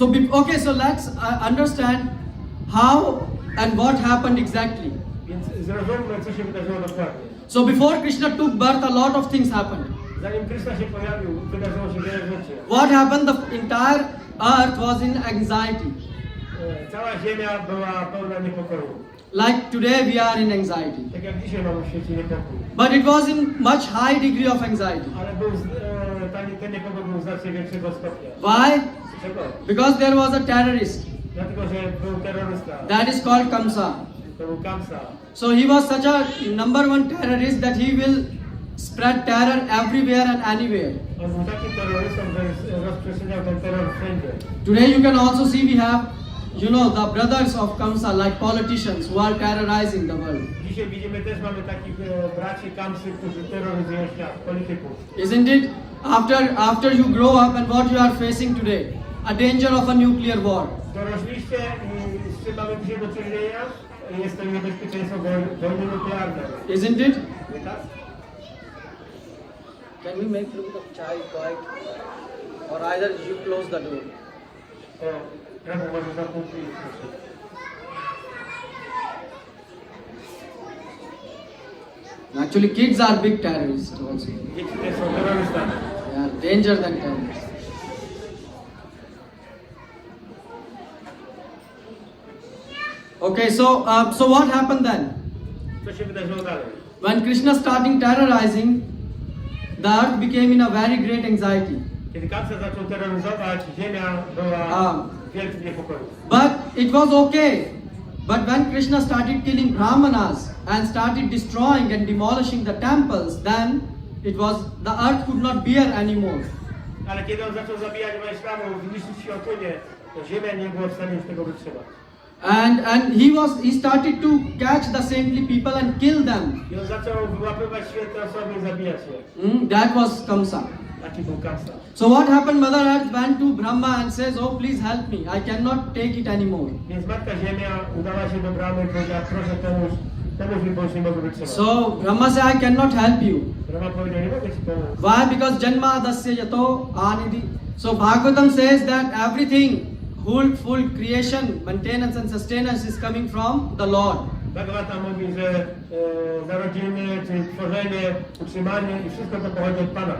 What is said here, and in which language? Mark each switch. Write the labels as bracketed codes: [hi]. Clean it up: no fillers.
[en] Okay, so let's understand how and what happened exactly. [pl] Więc zrozummy, co się wydarzyło dokładnie. [en] So before Krishna took birth, a lot of things happened. [pl] Zanim Krishna się pojawił, wydarzyło się wiele rzeczy. [en] What happened? The entire earth was in anxiety. [pl] Cała ziemia była pełna niepokoju. [en] Like today we are in anxiety. [pl] Tak jak dzisiaj mamy w świecie niepokój. [en] But it was in much high degree of anxiety. [pl] Ale ten niepokój był znacznie większego stopnia. [en] Why? [pl] Dlaczego? [en] Because there was a terrorist. [pl] Dlatego, że był terrorysta. [en] That is called Kamsa. [pl] To był Kamsa. [en] So he was such a number one terrorist that he will spread terror everywhere and anywhere. [pl] On był takim terrorystą, że rozprzestrzeniał ten terror wszędzie. [en] Today you can also see we have, the brothers of Kamsa like politicians who are terrorizing the world. [pl] Dzisiaj widzimy też, mamy takich braci Kamsy, którzy terroryzują świat, polityków. [en] Isn't it? After you grow up and what you are facing today, a danger of a nuclear war. [pl] Dorośliście i z czym mamy dzisiaj do czynienia? Jest to niebezpieczeństwo wojny nuklearnej. [en] Isn't it? [pl] Tak? [en] Can we make look of child quiet? Or either you close the door. [pl] Prawo może zamknąć drzwi. [en] Actually, kids are big terrorists also. [pl] Dzieci też są terrorystami. [en] They are danger than terrorists. Okay, so what happened then? [pl] Co się wydarzyło dalej? [en] When Krishna started terrorizing, the earth became in a very great anxiety. [pl] Kiedy Kamsa zaczął terroryzować, ziemia była w wielkim niepokoju. [en] But it was okay. But when Krishna started killing Brahmanas and started destroying and demolishing the temples, then the earth could not bear anymore. [pl] Ale kiedy on zaczął zabijać Wajśnawów, niszczyć świątynię, to ziemia nie była w stanie już tego wytrzymać. [en] And he started to catch the saintly people and kill them. [pl] I on zaczął wyłapywać święte osoby i zabijać je. [en] That was Kamsa. [pl] Taki był Kamsa. [en] So what happened? Mother Earth went to Brahma and says, "Oh, please help me. I cannot take it anymore." [pl] Więc Matka Ziemia udała się do Brahmy i powiedziała, proszę pomóż mi, bo już nie mogę wytrzymać. [en] So Brahma said, "I cannot help you." [pl] Brahma powiedział, nie mogę ci pomóc. [en] Why? Because [sa] Janma Dasya Yato Anidhi. [en] So Bhagavatam says that everything, full creation, maintenance and sustenance is coming from the Lord. [pl] Bhagavata mówi, że narodziny, czyli tworzenie, utrzymanie i wszystko to pochodzi od Pana.